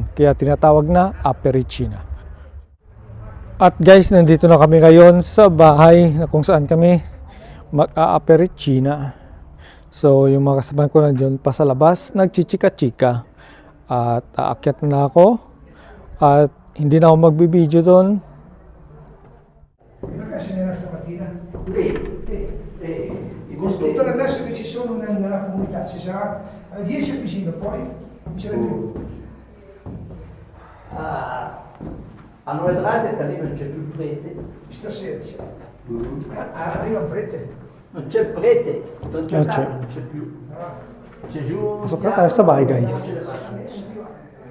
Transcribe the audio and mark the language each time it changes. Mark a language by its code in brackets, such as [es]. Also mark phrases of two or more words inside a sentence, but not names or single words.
[tl] Kaya tinatawag na apericina. At guys, nandito na kami ngayon sa bahay na kung saan kami mag-apericina. So yung mga kasamahan ko nandiyan pa sa labas, nagchichika-chika. At aakyat na ako. At hindi na ako magbibideo doon. [it] Con tutte le messe che ci sono nella comunità, ci sarà alle 10 vicino, poi non ce n'è più. A 9:30 lì non c'è più prete. Stasera c'è. Arriva un prete. Non c'è prete. Non c'è. Non c'è più. C'è giù. [tl] Pasok na tayo sa bahay guys. [it] Non c'è la messa.